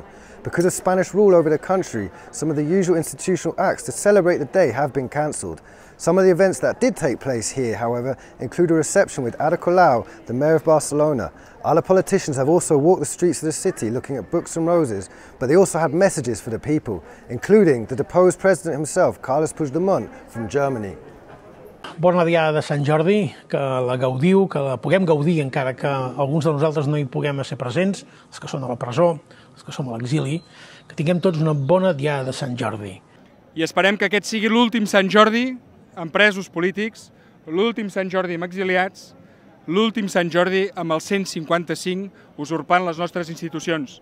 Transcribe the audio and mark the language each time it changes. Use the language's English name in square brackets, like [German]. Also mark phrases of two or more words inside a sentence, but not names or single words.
[English] Because of Spanish rule over the country, some of the usual institutional acts to celebrate the day have been cancelled. Some of the events that did take place here, however, include a reception with Ada Colau, the mayor of Barcelona. Other politicians have also walked the streets of the city looking at books and roses, but they also had messages for the people, including the deposed president himself, Carles Puigdemont, from Germany. [Catalan] Bona diada de Sant Jordi, que la gaudiu, que la puguem gaudir encara que alguns de nosaltres no hi puguem ser presents, els que són a la presó, els que som a l'exili, que tinguem tots una bona diada de Sant Jordi. I esperem que aquest sigui l'últim Sant Jordi amb presos polítics, l'últim Sant Jordi amb exiliats, l'últim Sant Jordi amb el 155 usurpant les nostres institucions.